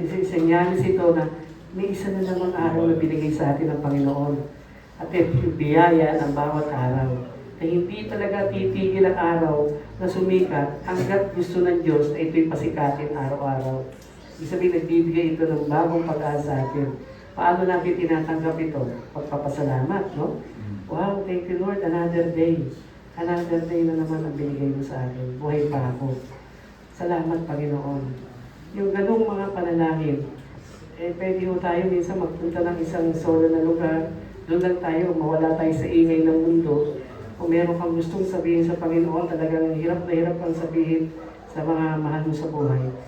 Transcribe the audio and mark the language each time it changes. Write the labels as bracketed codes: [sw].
[tl] Isenyalis ito na may isa na namang araw na binigay sa atin ng Panginoon. At yung biyaya ng bawat araw. Na hindi talaga titigil ang araw na sumikat hanggat gusto ng Diyos na ito'y pasikatin araw-araw. Ibig sabihin, nagbibigay ito ng bagong pag-asa sa atin. Paano natin tinatanggap ito? Pagpapasalamat, no? [en] Wow, thank you Lord, another day. Another day [tl] na naman ang binigay mo sa akin. Buhay pa ako. Salamat, Panginoon. Yung ganung mga panalangin, pwede ho tayo minsan magpunta ng isang solo na lugar. Doon lang tayo, mawala tayo sa ingay ng mundo. Kung meron kang gustong sabihin sa Panginoon, talagang hirap na hirap kang sabihin sa mga mahal mo sa buhay.